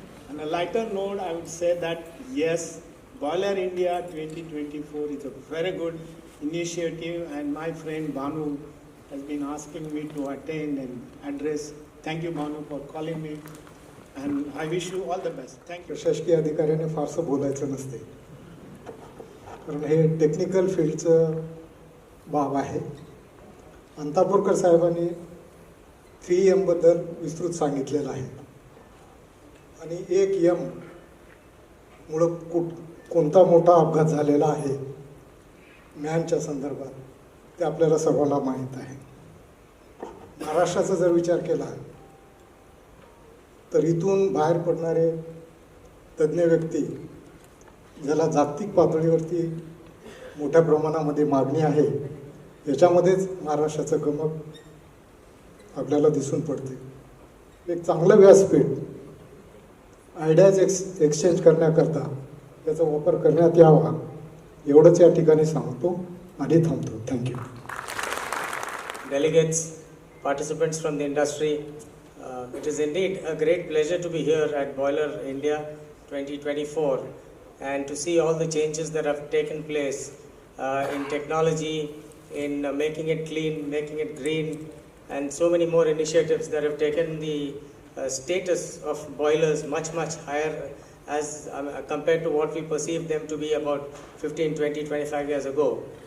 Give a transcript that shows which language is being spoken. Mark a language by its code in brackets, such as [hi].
[en] On a lighter note, I would say that yes, Boiler India 2024 is a very good initiative, and my friend Banu has been asking me to attend and address. Thank you, Banu, for calling me, and I wish you all the best. Thank you. [mr] प्रशासकीय अधिकाऱ्याने फारसं बोलायचं नसते, कारण हे technical फील्डचं बाब आहे. अंतापूरकर साहेबांनी 3M बद्दल विस्तृत सांगितलेलं आहे, आणि 1M मुळे कोणता मोठा अपघात झालेला आहे मॅनच्या संदर्भात ते आपल्याला सर्वांना माहीत आहे. महाराष्ट्राचा जर विचार केला तर इथून बाहेर पडणारे तज्ज्ञ व्यक्ती, ज्याला जागतिक पातळीवरती मोठ्या प्रमाणामध्ये मागणी आहे, याच्यामध्येच महाराष्ट्राचं गमक आपल्याला दिसून पडते. एक चांगलं व्यासपीठ आयडियाज एक्सचेंज करण्याकरता त्याचा वापर करण्यात यावा, एवढंच या ठिकाणी सांगतो आणि थांबतो. [en] Thank you. Delegates, participants from the industry, it is indeed a great pleasure to be here at Boiler India 2024 and to see all the changes that have taken place in technology, in making it clean, making it green, and so many more initiatives that have taken the status of boilers much higher as compared to what we perceived them to be about 15, 20, 25 years ago.